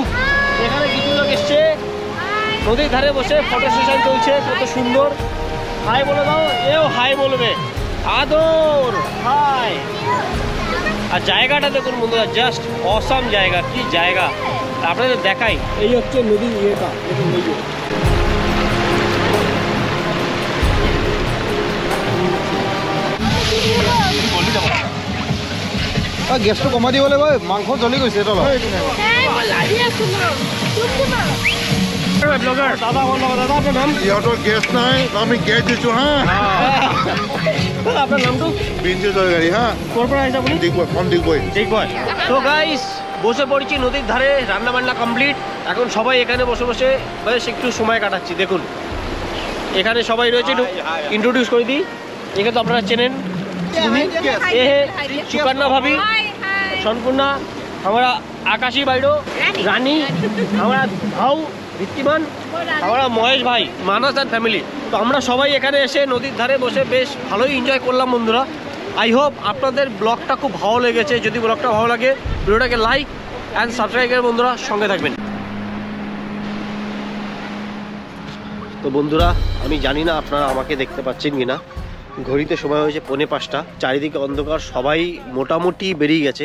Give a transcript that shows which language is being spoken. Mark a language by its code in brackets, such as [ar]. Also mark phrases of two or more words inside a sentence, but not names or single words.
[bn] এখানে কিছু লোক এসছে, নদীর ধারে বসে ফটো সেশন চলছে, কত সুন্দর। হাই বলে দাও, এও হাই বলবে। আদর হাই। আর জায়গাটা দেখুন বন্ধুরা, [en] just awesome [bn] জায়গা, কি জায়গা আপনাদের দেখাই। এই হচ্ছে নদীর ইয়েটা, [as] গেছটো কমাই দিব লাগিব, মাংস জ্বলি গৈছে তলত। [bn] দাদা আমার দাদা, আপনার নাম? [as] ইহঁতৰ গেছ নাই, আমি গেছ দিছো হা। [bn] দাদা আপনার নামটো? [as] বিঞ্জু তৰকাৰী হা। কোর পৰা আহিছে আপুনি? ডিগবৈ। [bn] তো গাইস বসে পড়েছি নদীর ধারে, রান্না বান্না কমপ্লিট। এখন সবাই এখানে বসে বসে বেশ একটু সময় কাটাচ্ছি। দেখুন এখানে সবাই রয়েছে, একটু ইন্ট্রোডিউস করে দিই। এখানে তো আপনারা চেনেন, এ সুকন্যা ভাবি, সম্পূর্ণা, [hi] हमारा आकाशी बाइडो, रानी, हमारा भाऊ [bn] ঋদ্ধিমান, আমরা মহেশ ভাই, মানস [en] and family. [bn] তো আমরা সবাই এখানে এসে নদীর ধারে বসে বেশ ভালোই এনজয় করলাম বন্ধুরা। [en] I hope [bn] আপনাদের ব্লগটা খুব ভালো লেগেছে। যদি ব্লগটা ভালো লাগে ভিডিওটাকে [en] like and subscribe [bn] করে বন্ধুরা সঙ্গে থাকবেন। তো বন্ধুরা আমি জানি না আপনারা আমাকে দেখতে পাচ্ছেন কিনা, ঘড়িতে সময় হয়েছে 4:45, চারিদিকে অন্ধকার, সবাই মোটামুটি বেরিয়ে গেছে।